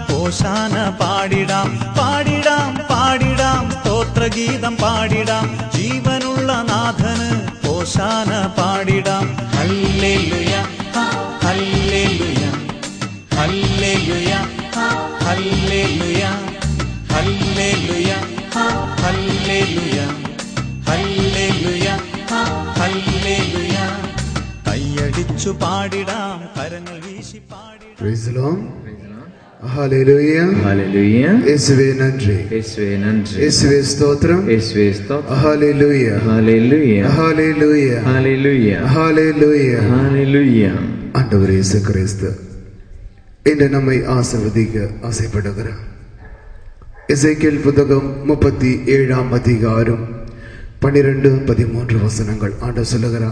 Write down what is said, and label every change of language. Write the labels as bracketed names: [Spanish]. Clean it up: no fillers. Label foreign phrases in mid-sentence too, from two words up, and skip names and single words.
[Malayalam] ഓശാന പാടിടാം പാടിടാം പാടിടാം സ്തോത്രഗീതം പാടിടാം ജീവനുള്ള നാഥന് ഓശാന പാടിടാം ഹല്ലേലൂയ ഹല്ലേലൂയ ഹല്ലേലൂയ ഹല്ലേലൂയ ഹല്ലേലൂയ ഹല്ലേലൂയ ഹല്ലേലൂയ ഹല്ലേലൂയ കൈയടിച്ചു പാടിടാം കരങ്ങൾ വീശി പാടിടാം. [English] Praise the Lord. Hallelujah. Hallelujah. [Malayalam] യേശുവേ നന്ദി. യേശുവേ നന്ദി. യേശുവേ സ്തോത്രം. യേശുവേ സ്തോത്രം. [English] Hallelujah. Hallelujah. Hallelujah. Hallelujah. Hallelujah. Hallelujah. [Tamil] ஆண்டவர் இயேசு கிறிஸ்து இன்று நம்மை ஆசீர்வதிக்க ஆசைப்படுகிறார். எசேக்கியேல் புத்தகம் 37 அதிகாரம் 12-13 வசனங்கள் ஆண்டவர் சொல்லுகிறார்.